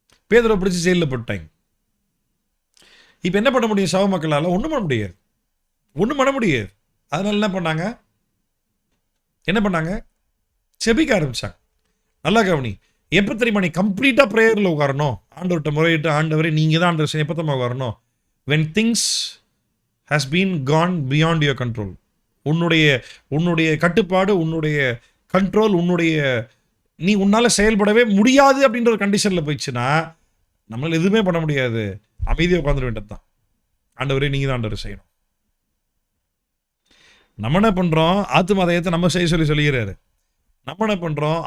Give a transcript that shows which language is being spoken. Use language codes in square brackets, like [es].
[ta] பேதுருவை பிடிச்சி ஜெயிலில் போட்டாங்க. இப்ப என்ன பண்ண முடியும்? சவ மக்களால ஒண்ணும் பண்ண முடியாது, ஒண்ணும் பண்ண முடியாது. அதனால என்ன பண்ணாங்க? செபிக்க ஆரம்பிச்சாங்க. நல்லா கவனி. எப்ப தெரியுமா நீ கம்ப்ளீட்டா பிரேயர்ல உட்காரணும்? ஆண்டவர்கிட்ட முறையிட்டு, ஆண்டவரே நீங்க தான் ஆண்டவர், எப்ப தான் உட்காரணும்? [en] when things has been gone beyond your control. [ta] உன்னுடைய கட்டுப்பாடு, உன்னுடைய கண்ட்ரோல், நீ உன்னால செயல்படவே முடியாது அப்படின்ற ஒரு கண்டிஷன்ல போயிடுச்சுன்னா நம்மளால எதுவுமே பண்ண முடியாது. அமைதியாக உட்காந்துட வேண்டியது தான். ஆண்டவரே நீங்க தான் ஆண்டவர் செய்யணும். நம்ம என்ன பண்றோம்? ஆத்தும ஆதாயத்தை நம்ம செய்ய சொல்லுகிறாரு. நம்ம என்ன பண்றோம்?